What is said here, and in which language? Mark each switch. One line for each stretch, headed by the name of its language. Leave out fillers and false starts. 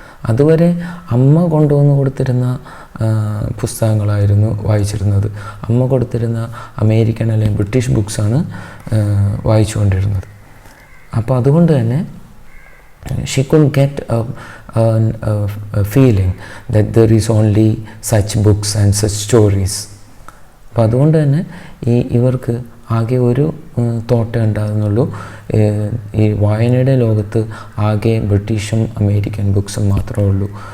Malayalam: അതുവരെ അമ്മ കൊണ്ടുവന്ന് കൊടുത്തിരുന്ന പുസ്തകങ്ങളായിരുന്നു വായിച്ചിരുന്നത്. അമ്മ കൊടുത്തിരുന്ന അമേരിക്കൻ അല്ലെങ്കിൽ ബ്രിട്ടീഷ് ബുക്സാണ് വായിച്ചുകൊണ്ടിരുന്നത്. അപ്പോൾ അതുകൊണ്ട് തന്നെ
English: she could get a feeling that there is only such books and such stories.
Malayalam: അപ്പോൾ അതുകൊണ്ട് തന്നെ ഇവർക്ക് ആകെ ഒരു തോട്ടേ ഉണ്ടാകുന്നുള്ളൂ, ഈ വായനയുടെ ലോകത്ത് ആകെ ബ്രിട്ടീഷും അമേരിക്കൻ ബുക്സും മാത്രമേ ഉള്ളൂ.